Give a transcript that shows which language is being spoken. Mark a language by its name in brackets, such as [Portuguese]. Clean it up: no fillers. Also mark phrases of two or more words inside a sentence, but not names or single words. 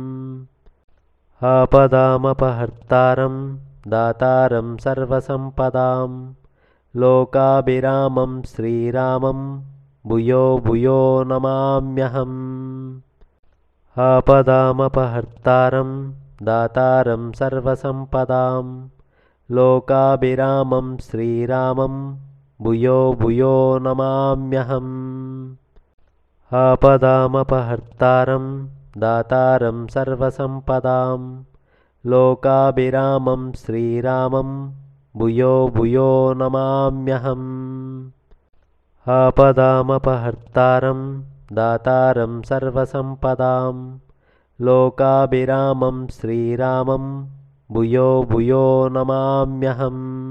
[Sanskrit] ఆపదామపహర్తారం దాతారం సర్వసంపదాం లోకాభిరామం శ్రీరామం భూయో భూయో నమామ్యహం. ఆపదామపహర్తారం దాతారం సర్వసంపదాం లోకాభిరామం శ్రీరామం భూయో భూయో నమామ్యహం. आपदामपहर्तारं दातारं सर्वसम्पदां लोकाभिरामं श्रीरामं भूयो भूयो नमाम्यहम्। आपदामपहर्तारं दातारं सर्वसम्पदां लोकाभिरामं श्रीरामं भूयो भूयो नमाम्यहम्।